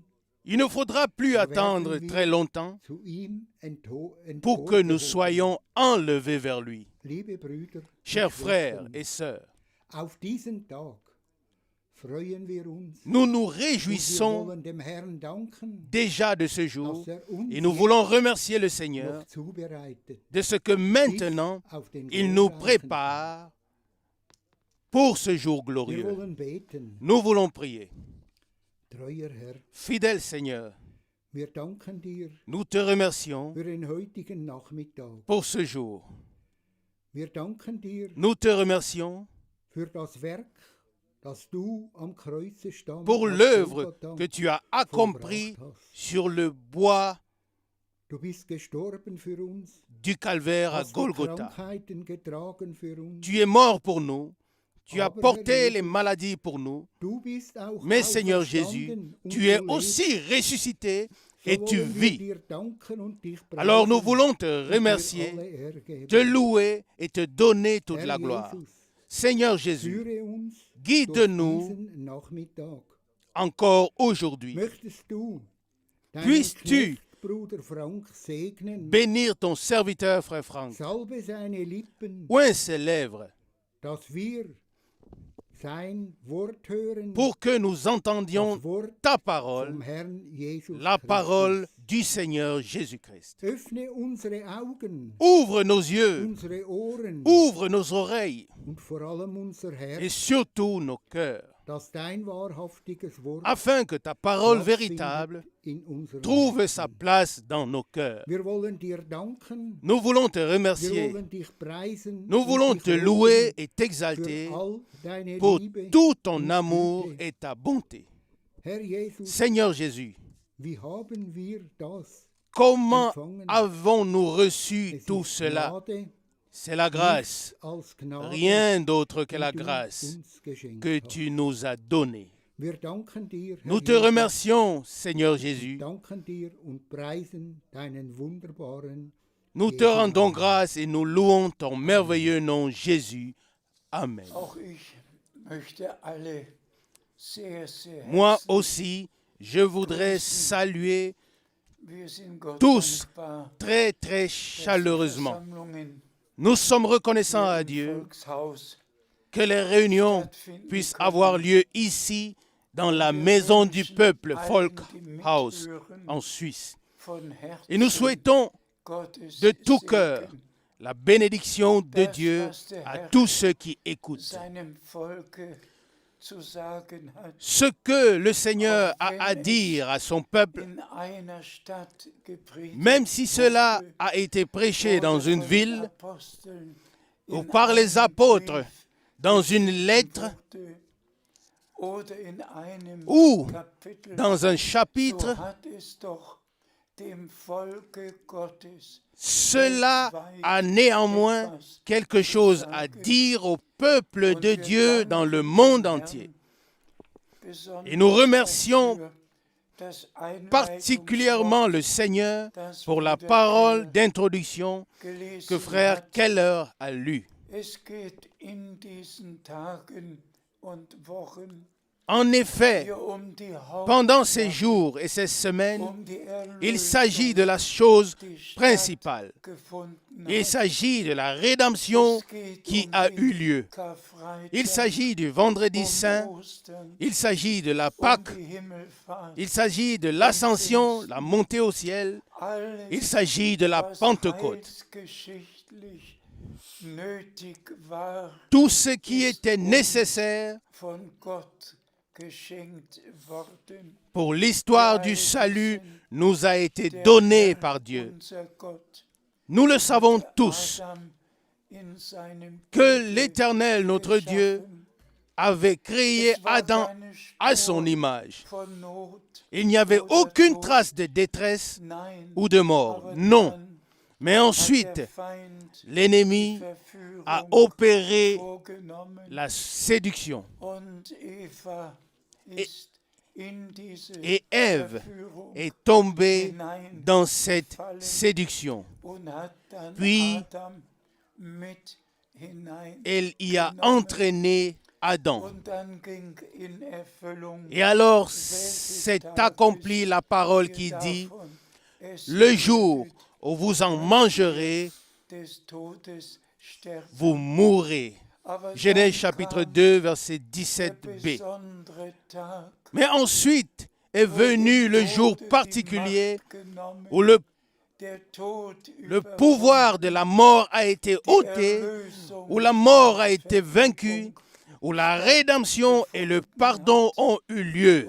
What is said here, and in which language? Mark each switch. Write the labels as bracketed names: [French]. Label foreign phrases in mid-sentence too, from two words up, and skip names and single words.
[French] Il ne faudra plus attendre très longtemps [German] zu ihm [French] pour que nous [German] emporgehoben. [French] soyons enlevés vers lui. [German] Liebe Brüder, [French] Chers [German] und [French] frères [German] Schwestern, [French] et sœurs, [German] auf diesen Tag freuen wir uns [French] nous nous [German] und wir [French] réjouissons [German] wollen dem Herrn danken, [French] déjà de ce jour [German] dass uns [French] et nous [German] jetzt [French] voulons remercier le Seigneur [German] noch zubereitet, [French] de ce que maintenant [German] bis auf den [French] il nous [German] glorreichen [French] prépare pour ce jour [German] Tag. Wir [French] glorieux. [German] wollen beten, [French] Nous voulons prier. [German] treuer Herr, [French] Fidèle Seigneur, [German] wir danken dir [French] nous te remercions [German] für den heutigen Nachmittag. [French] pour ce jour. [German] Wir danken dir [French] Nous te remercions [German] für das Werk, das du am Kreuze stand, [French] pour [German] auf [French] l'œuvre Golgatha que tu as accomplie [German] vollbracht hast. [French] sur le bois [German] Du bist gestorben für uns, [French] du calvaire à [German] hast die [French] Golgotha. [German] Krankheiten getragen für uns. [French] Tu es mort pour nous, tu as [German] Aber [French] porté [German] Herr [French] les [German] Jesus, [French] maladies pour nous, [German] Du bist auch [French] mais Seigneur Jésus, [German] auferstanden und [French] tu es [German] du [French] aussi [German] lebst. [French] ressuscité [German] So [French] et tu [German] wollen wir [French] vis. [German] dir danken und dich [French] Alors nous [German] preisen [French] voulons te [German] und dir [French] remercier, [German] alle Ehre geben. [French] te louer et te donner toute [German] Herr [French] la gloire. [German] Jesus, [French] Seigneur Jésus, [German] führe uns [French] guide-nous [German] durch diesen Nachmittag. [French] encore aujourd'hui. [German] Möchtest du deinen [French] Puisses-tu [German] Knecht, Bruder Frank segnen, [French] bénir ton serviteur, frère Franck. [German] salbe seine Lippen, [French] Oint ses lèvres [German] dass wir sein Wort hören, [French] pour que nous entendions [German] das Wort [French] ta [German] vom [French] parole, [German] Herrn Jesus [French] la [German] Christus. [French] parole du Seigneur Jésus-Christ. [German] Öffne unsere Augen, [French] Ouvre nos yeux, [German] unsere Ohren [French] ouvre nos oreilles [German] und vor allem unser [French] et [German] Herz, [French] surtout nos cœurs, [German] dass dein wahrhaftiges Wort [French] afin que ta parole [German] Platz [French] véritable [German] findet in unserem [French] trouve [German] Herzen. [French] sa place dans nos cœurs. [German] Wir wollen dir danken, [French] Nous voulons te [German] wir [French] remercier, [German] wollen dich preisen, [French] nous [German] und [French] voulons [German] dich [French] te [German] loben [French] louer et [German] für [French] t'exalter [German] all deine [French] pour [German] Liebe [French] tout ton [German] und [French] amour [German] Güte. [French] et ta bonté. [German] Herr Jesus, [French] Seigneur Jésus, [German] wie haben wir das? [French] comment [German] empfangen? [French] avons-nous reçu [German] Es [French] tout [German] ist [French] cela? [German] Gnade, [French] C'est la grâce, [German] nichts als Gnade, [French] rien d'autre que [German] die [French] la [German] du [French] grâce [German] uns geschenkt [French] que [German] hast. [French] tu nous as donnée. [German] Wir danken dir, Herr [French] Nous te [German] Jesus, [French] remercions, Seigneur Jésus. [German] danken dir und preisen deinen wunderbaren [French] Nous te rendons grâce et nous louons ton merveilleux nom, Jésus. [German] Amen. Auch ich möchte alle sehr, sehr [French] Moi [German] herzlich, [French] aussi, je voudrais saluer [German] wir sind Gott [French] tous [German] dankbar, [French] très, très [German] dass die [French] chaleureusement. [German] Versammlungen [French] Nous sommes reconnaissants [German] hier [French] à [German] im [French] Dieu [German] Volkshaus [French] que les réunions [German] stattfinden [French] puissent [German] können. [French] avoir lieu ici, dans la maison du peuple, Volkhaus, en Suisse. [German] Von Herzen [French] Et nous souhaitons [German] Gottes [French] de tout [German] Segen [French] cœur la bénédiction de [German] das, [French] Dieu [German] was der [French] à [German] Herr [French] tous ceux qui écoutent. [German] seinem Volke zu sagen hat. [French] Ce que le Seigneur a à dire à son peuple, [German] In einer Stadt gepredigt [French] même si cela [German] wurde, [French] a été prêché [German] oder [French] dans une [German] von [French] ville [German] Aposteln [French] ou [German] in [French] par les [German] einem [French] apôtres, [German] Brief [French] dans une lettre [German] wurde, oder in einem [French] ou [German] Kapitel, [French] dans un [German] so [French] chapitre, [German] hat es doch dem Volke Gottes [French] cela a néanmoins quelque chose à dire au peuple de Dieu dans le monde entier. Et nous remercions particulièrement le Seigneur pour la parole d'introduction que frère Keller a lue. [German] Es geht in diesen Tagen und Wochen [French] En effet, [German] hier um die [French] pendant ces jours et ces semaines, [German] um die [French] il s'agit de la chose [German] die [French] principale. [German] stattgefunden [French] Il [German] hat. [French] s'agit de la rédemption [German] Es geht [French] qui [German] um [French] a [German] den [French] eu lieu. [German] Karfreitag, [French] Il s'agit du vendredi [German] um [French] saint, [German] Ostern, [French] il s'agit de la [German] um [French] Pâque, [German] die Himmelfahrt. [French] il s'agit de l'ascension, la montée au ciel, [German] Alles, [French] il s'agit de la [German] was [French] Pentecôte. [German] heilsgeschichtlich nötig war, [French] Tout ce qui était nécessaire [German] von Gott geschenkt worden. [French] pour l'histoire du salut nous a été donné par Dieu. [German] Unser Gott, [French] Nous le savons tous [German] Adam in seinem [French] que [German] Bilde [French] l'Éternel, notre Dieu, [German] geschaffen. [French] avait créé [German] Es war [French] Adam [German] keine [French] à [German] Spur [French] son image. [German] von Not. [French] Il n'y avait aucune trace de détresse [German] Nein, [French] ou de mort. [German] aber [French] Non. [German] dann [French] Mais [German] hat [French] ensuite, [German] der Feind [French] l'ennemi [German] die Verführung [French] a opéré [German] vorgenommen [French] la séduction. [German] und Eva ist in diese [French] Et Ève [German] Verführung [French] est tombée [German] hinein [French] dans cette séduction. [German] und hat dann [French] Puis, [German] Adam mit hinein. [French] Elle y a entraîné Adam. [German] Und dann ging in Erfüllung [French] Et alors s'est accomplie la parole qui dit, le jour où vous en mangerez, [German] des Todes sterben. [French] vous mourrez. [German] Aber [French] Genèse [German] dann [French] chapitre [German] kam [French] 2, verset [German] der [French] 17b. [German] besondere Tag, [French] Mais ensuite est venu le jour particulier où le le pouvoir de la mort a été ôté, où la mort a été vaincue, où la rédemption et le pardon ont eu lieu.